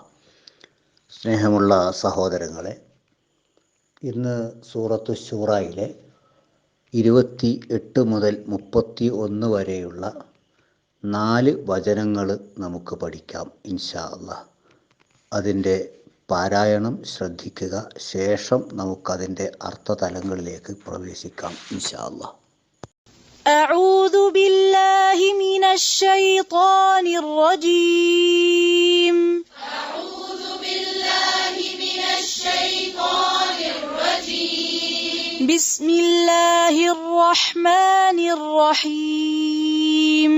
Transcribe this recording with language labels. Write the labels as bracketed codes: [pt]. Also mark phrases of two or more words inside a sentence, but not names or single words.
[ml] സ്നേഹമുള്ള സഹോദരങ്ങളെ, ഇന്ന് സൂറത്തു ശൂറയിലെ 28 മുതൽ 31 വരെയുള്ള 4 വചനങ്ങൾ നമുക്ക് പഠിക്കാം [ar] إن شاء الله. [ml] അതിൻ്റെ പാരായണം ശ്രദ്ധിക്കുക. ശേഷം നമുക്കതിൻ്റെ അർത്ഥതലങ്ങളിലേക്ക് പ്രവേശിക്കാം [ar] إن شاء الله. أعوذ بالله من الشيطان الرجيم. أعوذ بالله من الشيطان الرجيم. بسم الله الرحمن الرحيم.